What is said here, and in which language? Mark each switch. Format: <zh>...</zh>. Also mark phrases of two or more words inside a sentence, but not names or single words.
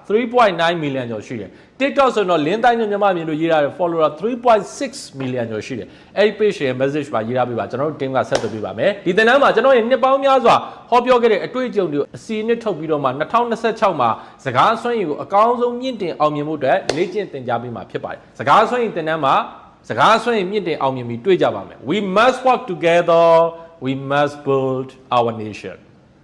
<my>3.9 million ကျော်ရှိတယ် TikTok ဆိုတော့ link တိုင်းညမြန်မာမြင်လို့ရေးထားတဲ့ follower 3.6 million ကျော်ရှိတယ်အဲ့ဒီ page ရဲ့ message မှာရေးထားပေးပါကျွန်တော်တို့ team ကဆက်သွယ်ပေးပါမယ်ဒီသင်တန်းမှာကျွန်တော်ရဲ့နှစ်ပေါင်းများစွာဟောပြောခဲ့တဲ့အတွေ့အကြုံတွေကိုအစီအနှစ်ထုတ်ပြီးတော့မှ2026မှာစကားစွမ်းရည်ကိုအကောင်းဆုံးမြင့်တင်အောင်မြင်မှုအတွက်လေ့ကျင့်သင်ကြားပေးမှာဖြစ်ပါတယ်စကားစွမ်းရည်သင်တန်းမှာစကားစွမ်းရည်မြင့်တင်အောင်မြင်ပြီးတွေ့ကြပါမယ်</my> <en>We must work together we must build our nation</en>